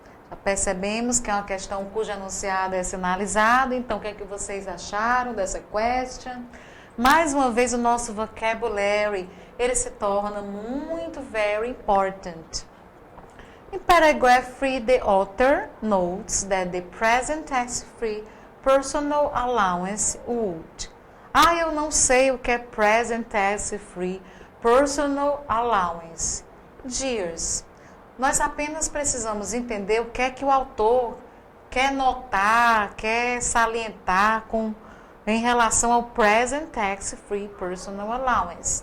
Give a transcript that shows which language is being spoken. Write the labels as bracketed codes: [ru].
[pt] Já percebemos que é uma questão cujo enunciado é sinalizado. Então, o que é que vocês acharam dessa question? Mais uma vez, o nosso vocabulary, ele se torna muito [en] very important. In paragraph 3, the author notes that the present tax-free personal allowance would. [pt] Eu não sei o que é [en] present tax-free personal allowance. [pt] Dears, nós apenas precisamos entender o que é que o autor quer notar, quer salientar em relação ao [en] present tax-free personal allowance.